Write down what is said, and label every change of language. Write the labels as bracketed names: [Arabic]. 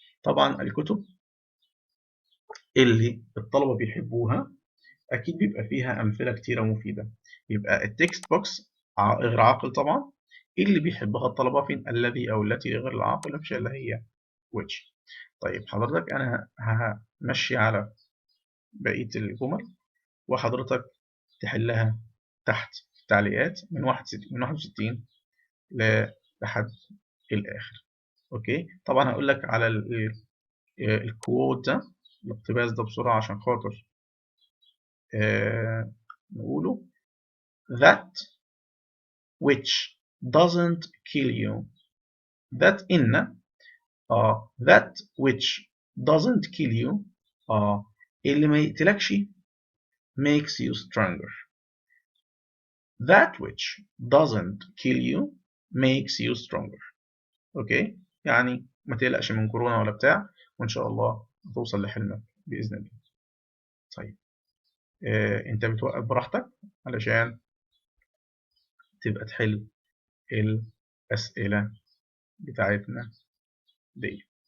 [Arabic] طبعا الكتب اللي الطلبة بيحبوها أكيد بيبقى فيها أمثلة كتيرة مفيدة يبقى التكست بوكس غير عاقل طبعا اللي بيحبها الطلبة فين الذي أو التي غير العاقل مفيش إلا هي which. طيب حضرتك أنا همشي على بقية الجمل وحضرتك تحلها تحت التعليقات من 61 لحد الآخر. أوكي طبعا هقول لك على الكوود ده الاقتباس ده بسرعة عشان خاطر نقوله [English] that which doesn't kill you that إن that which doesn't kill you اللي ما يقتلكش makes you stronger [Arabic] that which doesn't kill you makes you stronger. اوكي يعني ما تقلقش من كورونا ولا بتاع وان شاء الله هتوصل لحلمك باذن الله. طيب انت بتوقف براحتك علشان تبقى تحل الاسئله بتاعتنا دي.